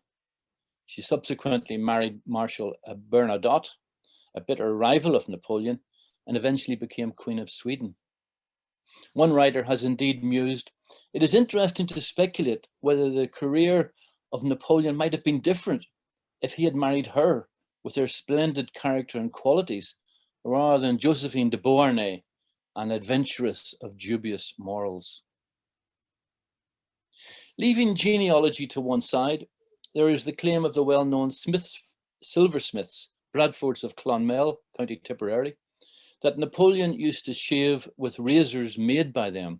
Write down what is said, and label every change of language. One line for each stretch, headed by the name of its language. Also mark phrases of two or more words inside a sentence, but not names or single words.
English: She subsequently married Marshal Bernadotte, a bitter rival of Napoleon, and eventually became Queen of Sweden. One writer has indeed mused, it is interesting to speculate whether the career of Napoleon might have been different if he had married her with her splendid character and qualities, rather than Josephine de Beauharnais, an adventuress of dubious morals. Leaving genealogy to one side, there is the claim of the well-known silversmiths, Bradfords of Clonmel, County Tipperary, that Napoleon used to shave with razors made by them.